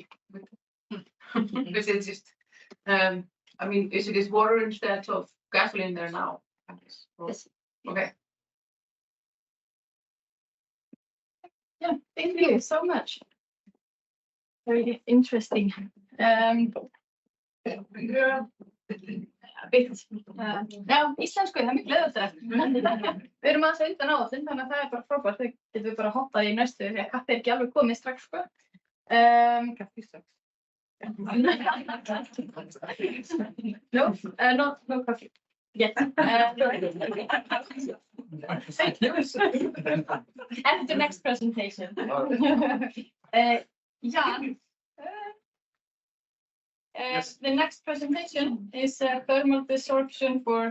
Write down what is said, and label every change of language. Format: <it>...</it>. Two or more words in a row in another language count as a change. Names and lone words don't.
<en>Because it's just. I mean, is it just water instead of gasoline there now? Yes. Okay. Yeah, thank you so much. Very interesting.</en> <is>Já, íslensku, það er miklu auðveldara. Við erum aðeins undan áætlun, þannig að það er bara frábært. Þau getum við bara hoppað í næstu, því að kaffi er ekki alveg komið strax, sko. Kaffi strax.</is> <en>No coffee. Yes. Thank you. And the next presentation. Jan. The next presentation is thermal desorption for.</en>